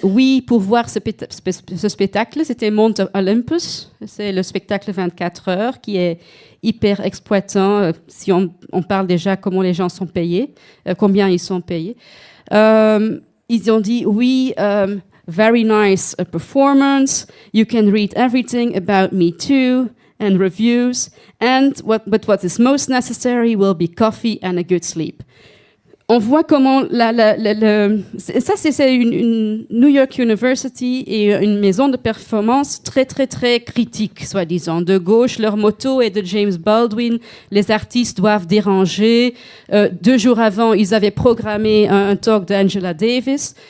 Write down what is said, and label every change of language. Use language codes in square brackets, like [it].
[fr] Oui, pour voir ce spectacle, c'était Mount Olympus. C'est le spectacle 24 heures qui est hyper exploitant. Si on parle déjà comment les gens sont payés, combien ils sont payés. Ils ont dit, oui, [en] very nice performance. You can read everything about Me Too and reviews. But what is most necessary will be coffee and a good sleep. [fr] On voit comment ça c'est une New York University et une maison de performance très très très critique, soi-disant. De gauche, leur motto est de James Baldwin, les artistes doivent déranger. 2 jours avant, ils avaient programmé un talk d'Angela Davis.